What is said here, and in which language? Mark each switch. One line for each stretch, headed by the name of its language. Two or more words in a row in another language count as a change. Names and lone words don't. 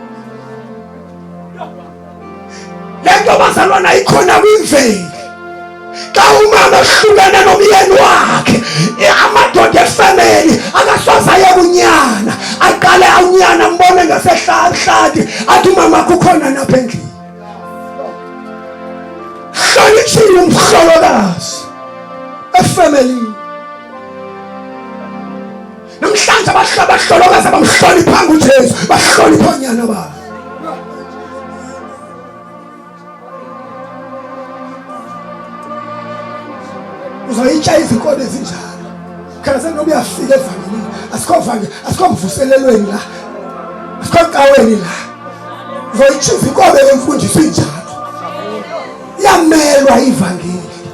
Xhosa: lento bazalwana ikhona kwimveli xa umama ehlukene nomyeni wakhe amadoda efamily akasozaye kunyana aqale unyana mbone ngasehlathi athi umama kukhona napha endlini hlonitshile umhlolokazi efamily namhlanje abahlolokazi abamhloniphanga uJesu bahlonipha onyana babo uzoyitsha izinkobe ezinjalo khala senoba uyafika evangelini asikho mvuselelweni la asikho caweni la uzoyitsha izinkobe yemfundiso injalo yamelwa ivangeli